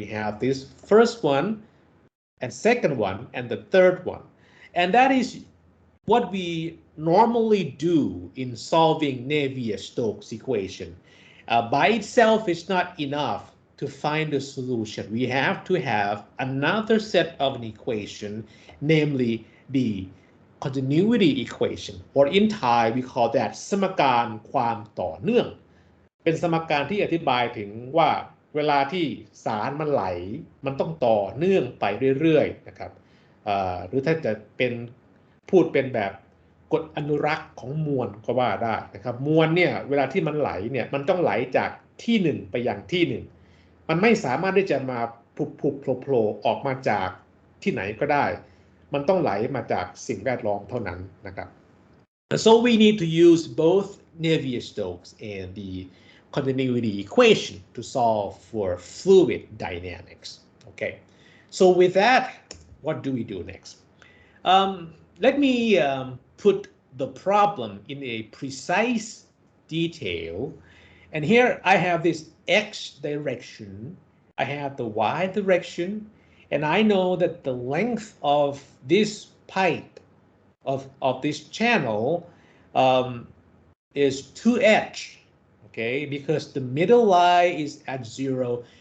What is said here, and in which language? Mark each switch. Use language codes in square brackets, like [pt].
[en] We have this first one and second one and the third one. And that is what we normally do in solving Navier-Stokes equation. By itself, it's not enough to find a solution. We have to have another set of an equation, namely the continuity equation, or in Thai we call that [th] สมการความต่อเนื่อง เป็นสมการที่อธิบายถึงว่าเวลาที่สารมันไหลมันต้องต่อเนื่องไปเรื่อยๆนะครับ หรือถ้าจะเป็นพูดเป็นแบบกฎอนุรักษ์ของมวลก็ว่าได้นะครับมวลเนี่ยเวลาที่มันไหลเนี่ยมันต้องไหลจากที่หนึ่งไปยังที่หนึ่งมันไม่สามารถที่จะมาผุบโผล่ออกมาจากที่ไหนก็ได้มันต้องไหลมาจากสิ่งแวดล้อมเท่านั้นนะครับ [en] So we need to use both Navier-Stokes and the continuity equation to solve for fluid dynamics. Okay, so with that, what do we do next? Let me put the problem in a precise detail. And here I have this X direction, I have the Y direction, and I know that the length of this pipe, of this channel, is 2h, okay, because the middle line is at 0.